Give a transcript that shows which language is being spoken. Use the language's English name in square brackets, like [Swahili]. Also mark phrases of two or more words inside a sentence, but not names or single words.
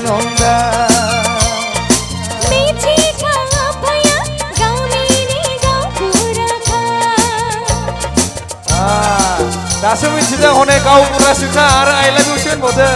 [Bodo] दासो मिथिदों हनै गावबुरा सिख्ला आरो [English] I love you [Bodo] सो होनबावदों